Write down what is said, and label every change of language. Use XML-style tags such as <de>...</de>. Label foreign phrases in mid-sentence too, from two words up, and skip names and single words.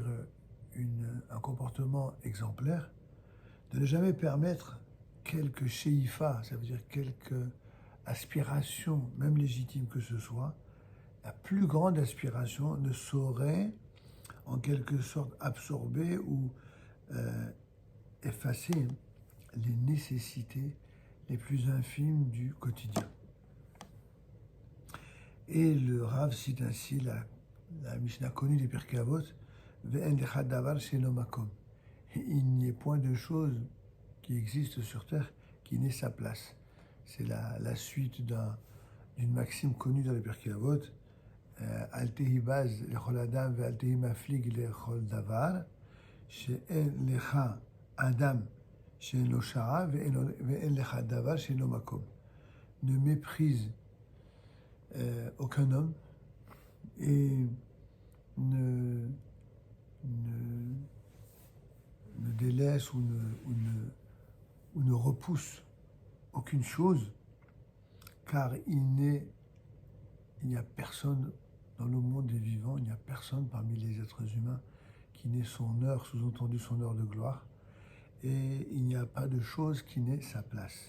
<fr>un comportement exemplaire, de ne jamais permettre quelques she'ifa, ça veut dire quelques aspirations, même légitimes que ce soit, la plus grande aspiration ne saurait en quelque sorte absorber ou effacer les nécessités les plus infimes du quotidien. Et le Rav cite ainsi la Mishnah connue des Pirkei Avot,</fr> <he>ואין לחד דבר שאינו מקום.</he> <fr>Il n'y a point de chose qui existe sur terre qui n'ait sa place. C'est la suite d'une maxime connue dans les Pirkei Avot,</fr> <he>אל תהי בז לכל אדם ואל תהי מפליג לכל דבר שאין לך אדם שאינו שעה ואין לך דבר שאינו מקום.</he> <fr>Ne méprise aucun homme et ne délaisse ou ne repousse aucune chose, car il n'y a personne dans le monde des vivants, il n'y a personne parmi les êtres humains qui n'ait son heure, sous-entendu son heure de gloire, et il n'y a pas de chose qui n'ait sa place.</fr>